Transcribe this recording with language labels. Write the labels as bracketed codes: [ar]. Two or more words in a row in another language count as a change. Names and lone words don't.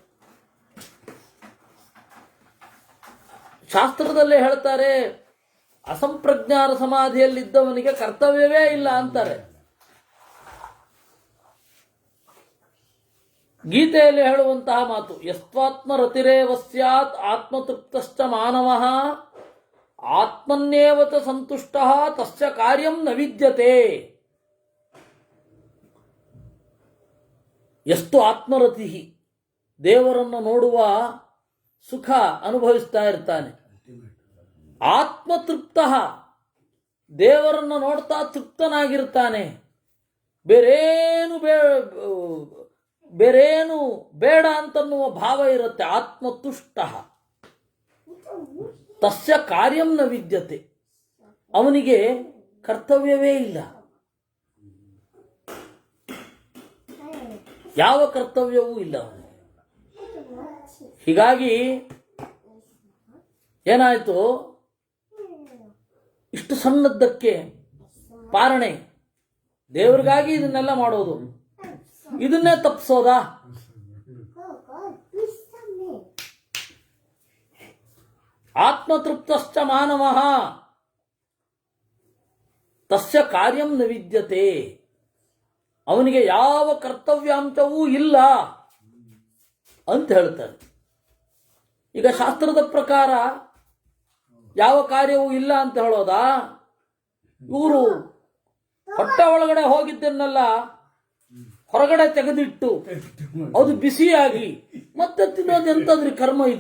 [kn] ಶಾಸ್ತ್ರದಲ್ಲೇ ಹೇಳ್ತಾರೆ, ಅಸಂಪ್ರಜ್ಞಾನ ಸಮಾಧಿಯಲ್ಲಿದ್ದವನಿಗೆ ಕರ್ತವ್ಯವೇ ಇಲ್ಲ ಅಂತಾರೆ. ಗೀತೆಯಲ್ಲಿ ಹೇಳುವಂತಹ ಮಾತು, [sa] ಯಸ್ತ್ವಾತ್ಮರತಿರೇವ ಸ್ಯಾತ್ ಆತ್ಮತೃಪ್ತಶ್ಚ ಮಾನವಃ ಆತ್ಮನ್ನೇವ ಚ ಸಂತುಷ್ಟಃ ತಸ್ಯ ಕಾರ್ಯಂ ನ ವಿದ್ಯತೆ. [kn] ಎಷ್ಟು ಆತ್ಮರತಿ, ದೇವರನ್ನು ನೋಡುವ ಸುಖ ಅನುಭವಿಸ್ತಾ ಇರ್ತಾನೆ. ಆತ್ಮತೃಪ್ತ, ದೇವರನ್ನು ನೋಡ್ತಾ ತೃಪ್ತನಾಗಿರ್ತಾನೆ. ಬೇರೇನು ಬೇಡ ಅಂತನ್ನುವ ಭಾವ ಇರುತ್ತೆ. ಆತ್ಮತುಷ್ಟ, [sa] ತಸ್ಯ ಕಾರ್ಯಂ ನ ವಿದ್ಯತೆ, [kn] ಅವನಿಗೆ ಕರ್ತವ್ಯವೇ ಇಲ್ಲ. ಯಾವ ಕರ್ತವ್ಯವೂ ಇಲ್ಲ ಅವನಿಗೆ. ಹೀಗಾಗಿ ಏನಾಯ್ತು, ಇಷ್ಟು ಸಣ್ಣದ್ದಕ್ಕೆ ಪಾರಣೆ, ದೇವರಿಗಾಗಿ ಇದನ್ನೆಲ್ಲ ಮಾಡೋದು, ಇದನ್ನೇ ತಪ್ಪಿಸೋದಾ? [sa] ಆತ್ಮತೃಪ್ತಶ್ಚ ಮಾನವಃ ತಸ್ಯ ಕಾರ್ಯಂ ನ ವಿದ್ಯತೆ, [kn] ಅವನಿಗೆ ಯಾವ ಕರ್ತವ್ಯಾಂಶವೂ ಇಲ್ಲ ಅಂತ ಹೇಳ್ತಾರೆ. ಈಗ ಶಾಸ್ತ್ರದ ಪ್ರಕಾರ ಯಾವ ಕಾರ್ಯವೂ ಇಲ್ಲ ಅಂತ ಹೇಳೋದಾ? ಇವರು ಹೊಟ್ಟೆ ಒಳಗಡೆ ಹೋಗಿದ್ದನ್ನೆಲ್ಲ ಹೊರಗಡೆ ತೆಗೆದಿಟ್ಟು ಅದು ಬಿಸಿಯಾಗಿ ಮತ್ತೆ ತಿನ್ನೋದು ಎಂತದ್ರಿ ಕರ್ಮ ಇದು?